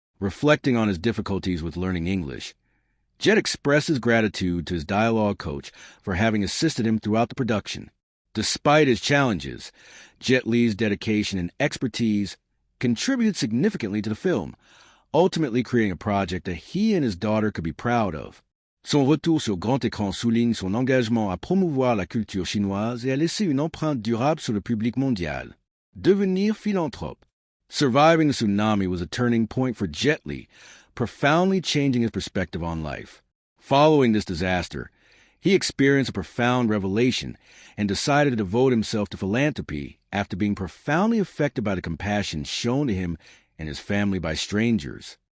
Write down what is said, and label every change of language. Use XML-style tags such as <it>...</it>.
<en>Reflecting on his difficulties with learning English, Jet expressed his gratitude to his dialogue coach for having assisted him throughout the production. Despite his challenges, Jet Li's dedication and expertise contributed significantly to the film, ultimately creating a project that he and his daughter could be proud of.</en> <fr>Son retour sur grand écran souligne son engagement à promouvoir la culture chinoise et à laisser une empreinte durable sur le public mondial. Devenir philanthrope.</fr> <en>Surviving the tsunami was a turning point for Jet Li, profoundly changing his perspective on life. Following this disaster, he experienced a profound revelation and decided to devote himself to philanthropy after being profoundly affected by the compassion shown to him and his family by strangers.</en>